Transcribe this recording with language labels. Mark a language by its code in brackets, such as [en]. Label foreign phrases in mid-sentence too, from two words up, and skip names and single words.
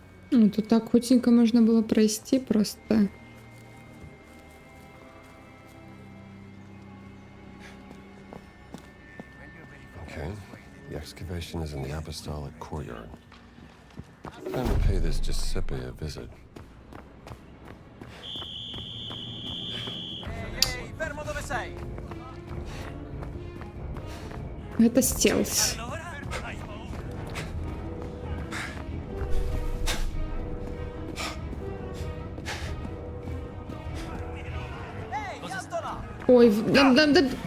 [uk] Ну, тут так хутенько можна було пройти просто. [en] Okay. The excavation is in the apostolic courtyard. Time to pay this Giuseppe a visit. [it] Ehi, fermo dove sei! [ru] Это стелс. Ой, да.